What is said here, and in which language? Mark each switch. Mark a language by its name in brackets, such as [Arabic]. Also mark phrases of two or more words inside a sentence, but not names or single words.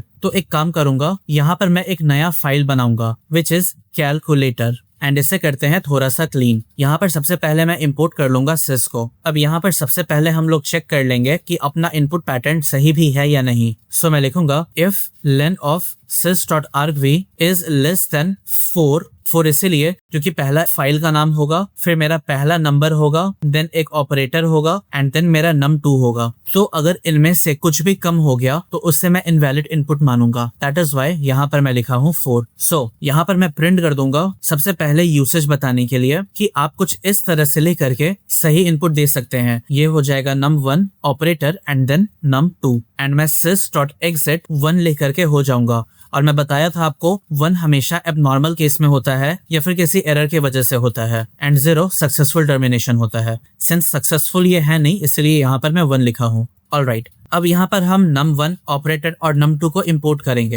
[Hindi] तो एक काम करूंगा, यहाँ पर मैं एक नया फाइल बनाऊंगा [English] which is calculator and [Hindi] इसे करते हैं थोड़ा सा क्लीन। यहाँ पर सबसे पहले मैं इंपोर्ट कर लूंगा sys को। अब यहाँ पर सबसे पहले हम लोग चेक कर लेंगे कि अपना [English] input pattern [Hindi] सही भी है या नहीं। सो मैं लिखूंगा इफ [English] len of sys.argv is less than 4 [Hindi] 4 इसीलिए क्योंकि पहला फाइल का नाम होगा, फिर मेरा पहला नंबर होगा, देन एक ऑपरेटर होगा [English] and then [Hindi] मेरा num2 होगा। तो अगर इनमें से कुछ भी कम हो गया तो उससे मैं [English] invalid input [Hindi] मानूंगा। [English] that is why [Hindi] यहाँ पर मैं लिखा हूँ 4। सो यहाँ पर मैं प्रिंट कर दूंगा सबसे पहले यूसेज बताने के लिए कि आप कुछ इस तरह से लेकर के सही इनपुट दे सकते हैं। ये हो जाएगा num1 [English] operator and then [Hindi] num2 एंड मैं sys.exit 1 लेकर के हो जाऊंगा। और मैं बताया था आपको 1 हमेशा [English] abnormal case [Hindi] में होता है या फिर किसी एरर की वजह से होता है एंड 0 [English] successful termination [Hindi] होता है। [English] since successful [Hindi] ये है नहीं इसलिए यहाँ पर मैं 1 लिखा हूँ। ऑलराइट, अब यहाँ पर हम num1 ऑपरेटर और num2 को इंपोर्ट करेंगे।